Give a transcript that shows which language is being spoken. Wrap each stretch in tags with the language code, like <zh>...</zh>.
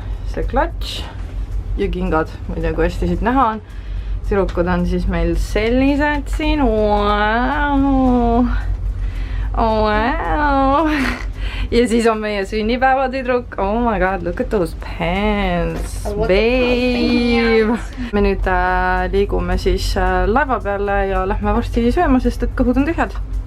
<et>See klatš ja kingad, ma ei tea, kui hästi siit näha on. Tüdrukud on siis meil sellised siin. Wow. Oh wow! Ja siis on meie sünnipäevatüdruk.</et> <en>Oh my god, look at those pants, babe!</en> <et>Me nüüd liigume siis laeva peale ja lähme varsti sööma, sest et kõhud on tühjad.</et>